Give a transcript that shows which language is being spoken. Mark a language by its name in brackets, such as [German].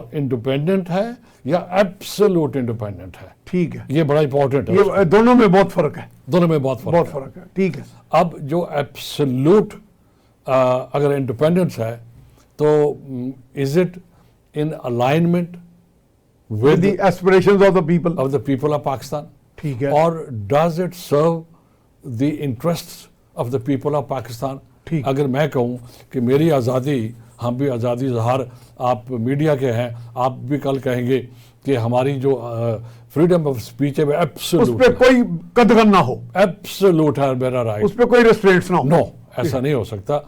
[Urdu] Independent ہے یا absolute independent ہے، ٹھیک ہے، یہ بڑا امپورٹنٹ ہے. یہ دونوں میں بہت فرق ہے، دونوں میں بہت بہت فرق ہے. فرق ہے. ٹھیک ہے، اب جو ایبسولوٹ اگر انڈیپینڈنس ہے تو [English] Is it in alignment with the aspirations of the people. of the people of Pakistan, [Urdu] ٹھیک ہے، [English] or does it serve the interests of the people of Pakistan? [Urdu] ٹھیک. اگر میں کہوں کہ میری آزادی، ہم بھی آزادی اظہار، آپ میڈیا کے ہیں، آپ بھی کل کہیں گے کہ ہماری جو فریڈم آف اسپیچ ہے وہ اس ایبسولوٹ پہ کوئی قدغن نہ ہو، ایبسولوٹ ہے میرا رائٹ. اس پہ کوئی ریسٹرینٹس نہ ہو. نو، ایسا نہیں ہو سکتا